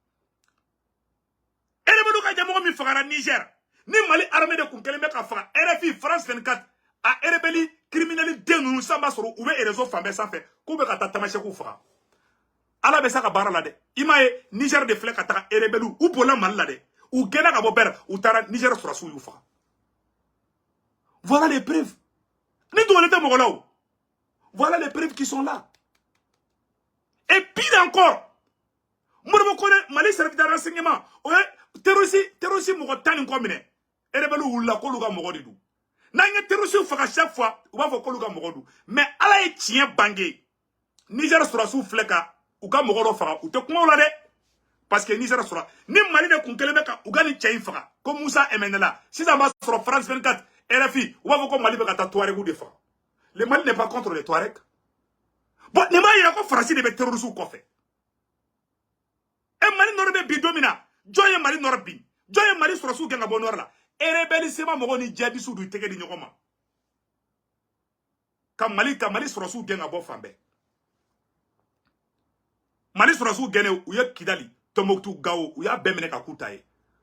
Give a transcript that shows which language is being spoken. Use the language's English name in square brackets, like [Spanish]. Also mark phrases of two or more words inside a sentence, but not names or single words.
[Bambara] rebelle ka ɲɛmɔgɔ min fagara Niger ni Mali armée de kun kelen bɛ ka faga RFI France 24 a [French] rebelle criminel [Bambara] den ninnu sisan b'a sɔrɔ u bɛ réseau fan bɛɛ sanfɛ k'u bɛ ka taa tamasɛkiw faga ala bɛ se ka baara la dɛ i m'a ye Niger de filɛ ka taga rebelle u bolila Mali la dɛ u gɛnna ka bɔ bɛrɛ u taara Niger sɔrɔsiw y'u faga [French] voilà les preuves [Bambara] ni dɔgɔnin tɛ mɔgɔ la o [French] voilà les preuves qui sont là et pire encore [Bambara] Modibo Kone Mali [French] service de renseignement [Bambara] o ye terroriste mɔgɔ 10 ni kɔ minɛ rebelle wulila k'olu ka mɔgɔ de don n'an ye terroriste faga [French] chaque fois [Bambara] u b'a fɔ k'olu ka mɔgɔ don mais ala ye tiɲɛ bange Niger sɔrɔsiw filɛ ka u ka mɔgɔ dɔ faga u tɛ kuma o la dɛ [French] parce que [Bambara] Niger sɔrɔ ni Mali de kun kelen bɛ ka u ka nin cɛ in faga ko Musa Emenela sisan b'a sɔrɔ France 24 RFI u b'a fɔ ko Mali bɛ ka taa Touaregs de faga [French] le Mali n'est pas contre les Touaregs [Bambara] bon nin b'a yira ko Faransi de bɛ terroriste kɔfɛ Mali nɔrɔ bɛ bi don min na jɔn ye Mali nɔrɔ bi jɔn ye Mali sɔrɔsiw gɛn ka bɔ nɔrɔ la rebelle sema mɔgɔw ni djihadistes du tɛgɛ di ɲɔgɔn ma ka Mali sɔrɔsiw gɛn ka bɔ fan bɛɛ Mali sɔrɔsiw gɛnne u ye Kidali Tombouctou Gao u y'a bɛɛ minɛ ka k'u ta ye